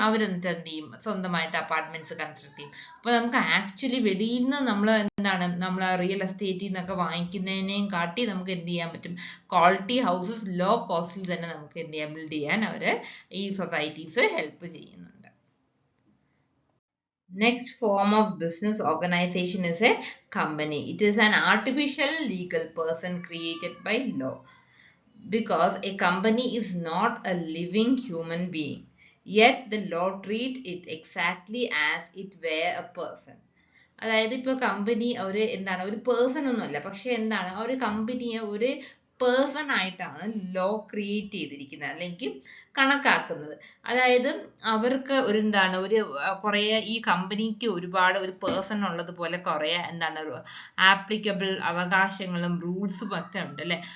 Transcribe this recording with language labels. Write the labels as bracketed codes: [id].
[ml] അവരെന്നിട്ട് എന്ത് ചെയ്യും, സ്വന്തമായിട്ട് അപ്പാർട്ട്മെന്റ്സ് കൺസ്ട്രക്ട് ചെയ്യും. അപ്പൊ നമുക്ക് ആക്ച്വലി വെളിയിൽ നിന്ന് നമ്മൾ റിയൽ എസ്റ്റേറ്റിൽ നിന്നൊക്കെ വാങ്ങിക്കുന്നതിനെയും കാട്ടി നമുക്ക് എന്ത് ചെയ്യാൻ പറ്റും, ക്വാളിറ്റി ഹൗസസ് ലോ കോസ്റ്റിൽ തന്നെ നമുക്ക് എന്ത് ചെയ്യാം, ബിൽഡ് ചെയ്യാൻ അവര് ഈ സൊസൈറ്റീസ് ഹെൽപ്പ് ചെയ്യുന്നുണ്ട്. [en] Next form of business organization is a company. It is an artificial legal person created by law. Because a company is not a living human being, yet the law treat it exactly as it were a person. [ml] അതായത് ഇപ്പോൾ company ഒരു person ഒന്നുമല്ല, പക്ഷെ എന്താണ് ഒരു കമ്പനിയെ ഒരു person ആയിട്ടാണ് ലോ ക്രിയേറ്റ് ചെയ്തിരിക്കുന്നത് അല്ലെങ്കിൽ കണക്കാക്കുന്നത്. അതായത് അവർക്ക് ഒരു കുറേ ഈ കമ്പനിക്ക് ഒരുപാട് ഒരു പേഴ്സൺ ഉള്ളതുപോലെ കുറേ ആപ്ലിക്കബിൾ അവകാശങ്ങളും റൂൾസും ഒക്കെ ഉണ്ട് അല്ലെ.